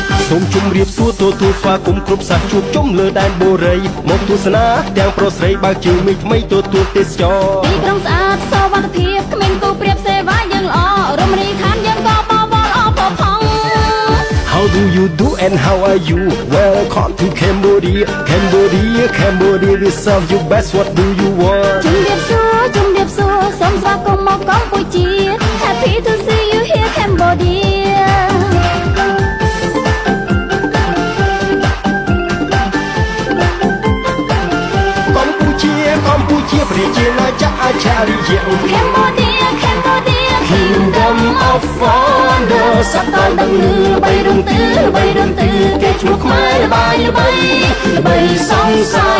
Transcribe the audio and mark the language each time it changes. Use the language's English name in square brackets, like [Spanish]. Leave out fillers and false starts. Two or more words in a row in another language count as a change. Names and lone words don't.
[Khmer] សូមជម្រាបសួរទទួលស្វាគមន៍គ្រប់សាសជួបជុំលើដែនបូរីមកទស្សនាទាំងប្រុសស្រីបើកជើងមីថ្មីទទួលទេសចរ ទីក្រុងស្អាតសវត្ថិភាពគ្មានគូប្រៀបសេវាយើងល្អរមណីយដ្ឋានយើងក៏បវរអបផង [English] How do you do and how are you Welcome to Cambodia Cambodia we serve you best what do you want [Khmer] ជំរាបសួរសូមស្វាគមន៍មកកម្ពុជា [English] Happy to see you here Cambodia [Khmer] កម្ពុជាប្រជាណាចក្រអច្ឆរិយៈ Cambodia [English] Kingdom of Wonder [Khmer] សត្វតដឹងលឺបីរំទឺគេឈ្មោះខ្មែរល្បីសង្សារ